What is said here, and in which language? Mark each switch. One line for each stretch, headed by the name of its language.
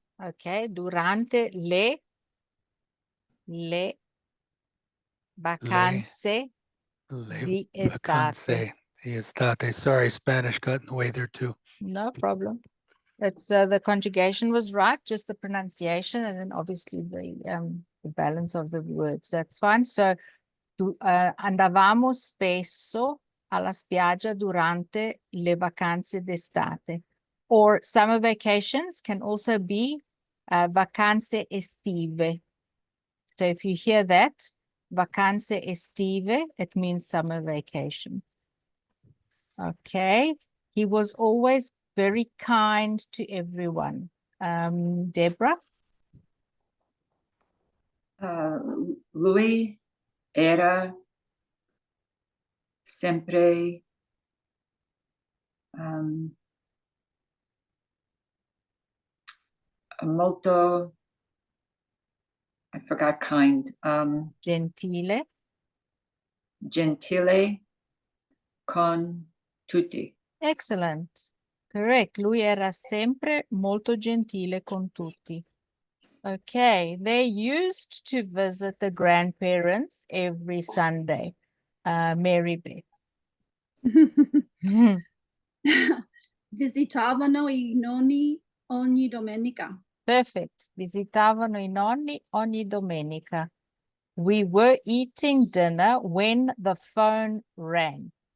English: Okay,
Italian: durante le vacanze Le di estate. vacanze di estate.
English: Sorry, Spanish got in the way there too. No problem. It's the conjugation was right, just the pronunciation, and then obviously the balance of the words. That's fine.
Italian: So andavamo spesso alla spiaggia durante le vacanze d'estate.
English: Or summer vacations can also be vacanze estive. So if you hear that, vacanze estive, it means summer vacations. Okay. He was always very kind to everyone. Deborah?
Italian: Lui era sempre molto,
English: I forgot kind,
Italian: Gentile. gentile con tutti.
English: Excellent. Correct.
Italian: Lui era sempre molto gentile con tutti.
English: Okay. They used to visit the grandparents every Sunday. Mary Beth.
Italian: Visitavano i nonni ogni domenica.
English: Perfect.
Italian: Visitavano i nonni ogni domenica.
English: We were eating dinner when the phone rang.